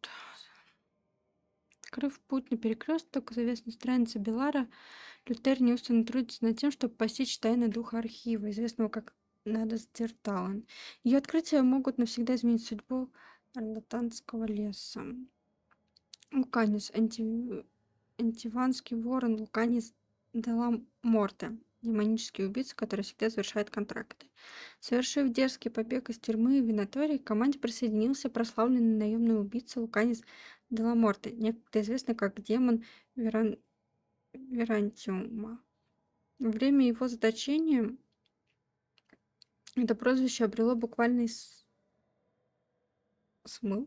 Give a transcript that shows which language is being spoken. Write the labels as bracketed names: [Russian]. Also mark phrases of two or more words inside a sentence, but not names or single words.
[Russian] Открыв путь на перекресток завесной страницы Белара, Лютер неустанно трудится над тем, чтобы постичь тайны духа архива, известного как Надо-Стерталан. Ее открытия могут навсегда изменить судьбу Арлатанского леса. Луканис, антиванский ворон, Луканис де ла Морте, демонический убийца, который всегда завершает контракты. Совершив дерзкий побег из тюрьмы Винатории, к команде присоединился прославленный наемный убийца Луканис де ла Морте, некогда известный как демон Верантиума. Во время его заточения это прозвище обрело буквальный смысл.